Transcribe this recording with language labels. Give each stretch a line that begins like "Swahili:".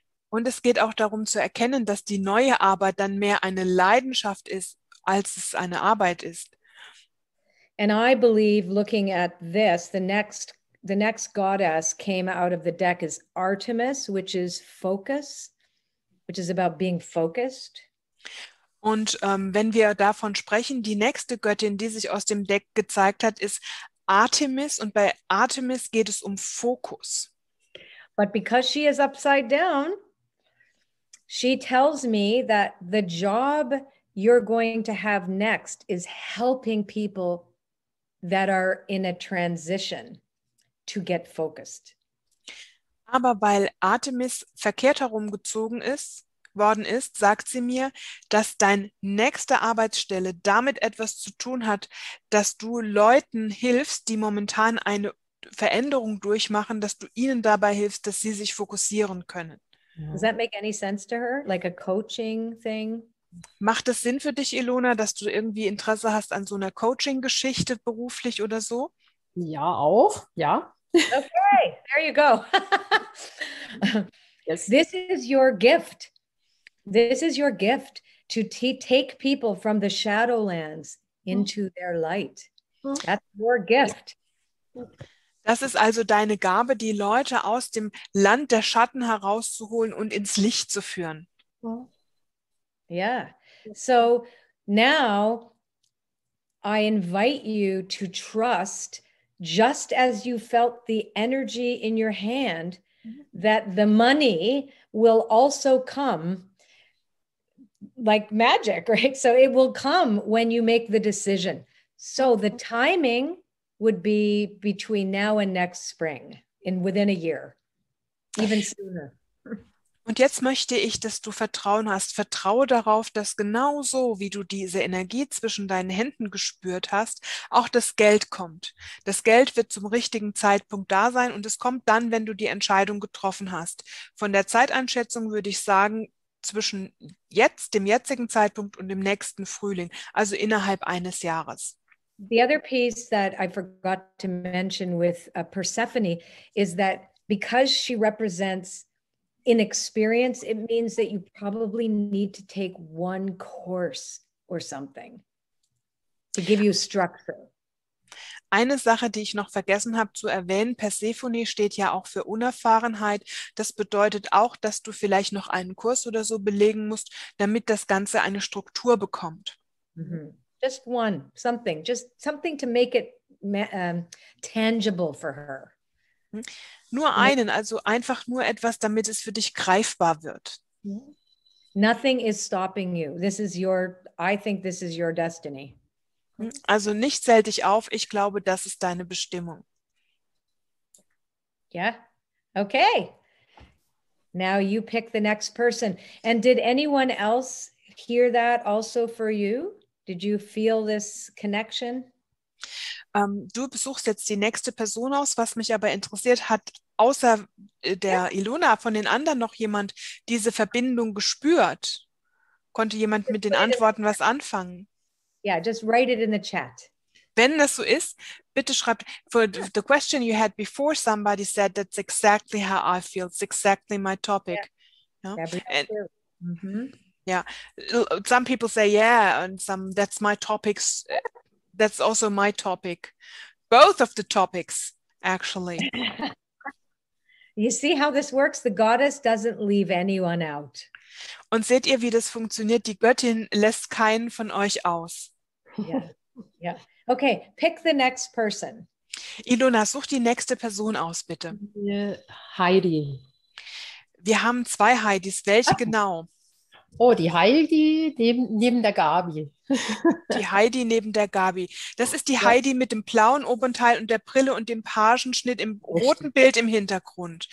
German: Und es geht auch darum zu erkennen, dass die neue Arbeit dann mehr eine Leidenschaft ist, als es eine Arbeit ist.
English: And I believe, looking at this, the next goddess came out of the deck is Artemis, which is focus, which is about being focused.
German: Und wenn wir davon sprechen, die nächste Göttin, die sich aus dem Deck gezeigt hat, ist Artemis. Und bei Artemis geht es um Fokus.
English: But because she is upside down, she tells me that the job you're going to have next is helping people that are in a transition to get focused.
German: Aber weil Artemis verkehrt herumgezogen worden ist, sagt sie mir, dass deine nächste Arbeitsstelle damit etwas zu tun hat, dass du Leuten hilfst, die momentan eine Veränderung durchmachen, dass du ihnen dabei hilfst, dass sie sich fokussieren können.
English: Does that make any sense to her? Like a coaching thing?
German: Macht es Sinn für dich, Ilona, dass du irgendwie Interesse hast an so einer Coaching-Geschichte beruflich oder so? Ja, auch, ja.
English: Okay, there you go. Yes. This is your gift. This is your gift to take people from the Shadowlands into their light. That's your gift.
German: Das ist also deine Gabe, die Leute aus dem Land der Schatten herauszuholen und ins Licht zu führen.
English: Yeah. So now I invite you to trust, just as you felt the energy in your hand, that the money will also come like magic, right? So it will come when you make the decision. So the timing would be between now and next spring, within a year, even sooner.
German: Und jetzt möchte ich, dass du Vertrauen hast. Vertraue darauf, dass genauso, wie du diese Energie zwischen deinen Händen gespürt hast, auch das Geld kommt. Das Geld wird zum richtigen Zeitpunkt da sein und es kommt dann, wenn du die Entscheidung getroffen hast. Von der Zeiteinschätzung würde ich sagen, zwischen dem jetzigen Zeitpunkt und dem nächsten Frühling, also innerhalb eines Jahres.
English: The other piece that I forgot to mention with Persephone is that because she represents inexperience, it means that you probably need to take one course or something to give you structure.
German: Eine Sache, die ich noch vergessen habe zu erwähnen, Persephone steht ja auch für Unerfahrenheit. Das bedeutet auch, dass du vielleicht noch einen Kurs oder so belegen musst, damit das Ganze eine Struktur bekommt. Mm-hmm.
English: Just one, just something to make it tangible for her.
German: Nur einen, also einfach nur etwas, damit es für dich greifbar wird.
English: Nothing is stopping you. I think this is your destiny.
German: Also nichts hält dich auf. Ich glaube, das ist deine Bestimmung.
English: Yeah. Okay. Now you pick the next person. And did anyone else hear that also for you? Did you feel this connection?
German: Du besuchst jetzt die nächste Person aus. Was mich aber interessiert, hat außer der Ilona von den anderen noch jemand diese Verbindung gespürt? Konnte jemand mit den Antworten was anfangen?
English: Yeah, just write it in the chat.
German: Wenn das so ist, bitte schreibt.
English: For the question you had before, somebody said that's exactly how I feel. It's exactly my topic. Yeah. No? Mm-hmm. Yeah, some people say yeah, and some that's my topics. That's also my topic. Both of the topics, actually. You see how this works? The goddess doesn't leave anyone out.
German: Und seht ihr, wie das funktioniert? Die Göttin lässt keinen von euch aus.
English: Yeah. Yeah. Okay, pick the next person.
German: Ilona, such die nächste Person aus, bitte. Heidi. Wir haben zwei Heidis. Welche genau? Oh, die Heidi neben der Gabi. Die Heidi neben der Gabi. Das ist die Heidi mit dem blauen Oberteil und der Brille und dem Pagenschnitt im roten Bild im Hintergrund.